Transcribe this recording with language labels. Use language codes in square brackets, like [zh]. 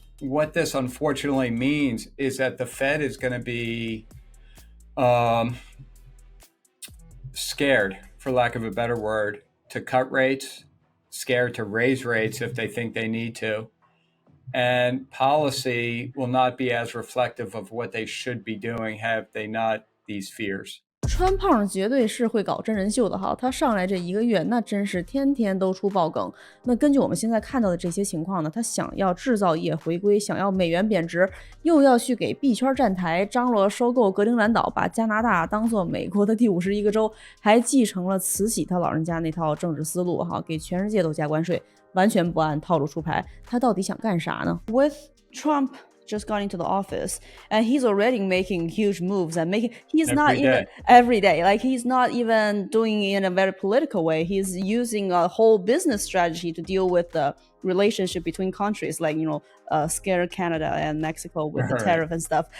[en] What this unfortunately means is that the Fed is going to be scared, for lack of a better word, to cut rates, scared to raise rates if they think they need to. And policy will not be as reflective of what they should be doing have they not these fears. [zh] 川胖绝对是会搞真人秀的哈，他上来这1个月，那真是天天都出爆梗。那根据我们现在看到的这些情况呢，他想要制造业回归，想要美元贬值，又要去给币圈站台，张罗收购格陵兰岛，把加拿大当做美国的第51个州，还继承了慈禧他老人家那套政治思路哈，给全世界都加关税，完全不按套路出牌。他到底想干啥呢 [en] ？With Trump just got into the office and he's already making huge moves and he's not even every day, like he's not even doing it in a very political way. He's using a whole business strategy to deal with the relationship between countries, like, you know, scare Canada and Mexico with the tariff and stuff.